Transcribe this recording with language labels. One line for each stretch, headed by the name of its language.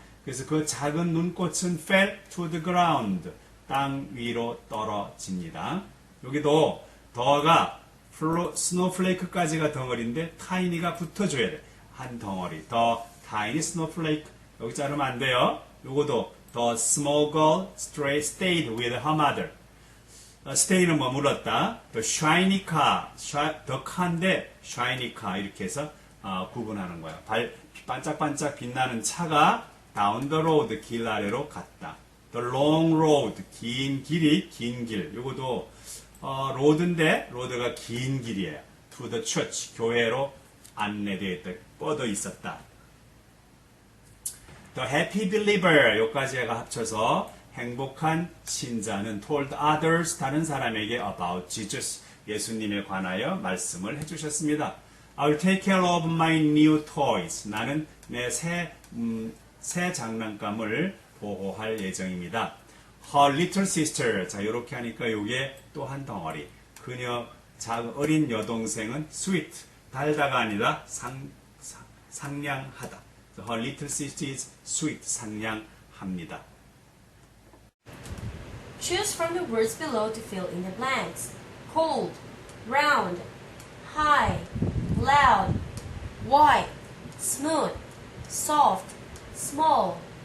Korean: 그래서 그 작은 눈꽃은
English: fell to the ground.
Korean: 땅 위로 떨어집니다. 여기도 더가 스노플레이크까지가 덩어리인데 타이니가 붙어줘야 돼. 한 덩어리. 더 타이니 스노플레이크. 여기 자르면 안 돼요. 요거도
English: the small girl stayed with her mother. stay는
Korean: 머물렀다.
English: the shiny car.
Korean: 더 칸데
English: shiny car
Korean: 이렇게 해서 구분하는 거야. 반짝반짝 빛나는 차가
English: down the road
Korean: 길 아래로 갔다.
English: The long road,
Korean: 긴 길. 요것도, 로드인데, 로드가 긴 길이에요.
English: To the church,
Korean: 교회로 안내되어 있다, 뻗어 있었다.
English: The happy believer,
Korean: 요까지가 합쳐서 행복한 신자는
English: told others,
Korean: 다른 사람에게
English: about Jesus,
Korean: 예수님에 관하여 말씀을 해주셨습니다.
English: I'll take care of my new toys.
Korean: 나는 내 새 장난감을 보호할 예정입니다.
English: Her little sister.
Korean: 자, 요렇게 하니까 요게 또 한 덩어리. 그녀 어린 여동생은 sweet. 달다가 아니라 상냥하다.
English: So her little sister is sweet.
Korean: 상냥합니다.
English: Choose from the words below to fill in the blanks. Cold, round, high, loud, white, smooth, soft, small.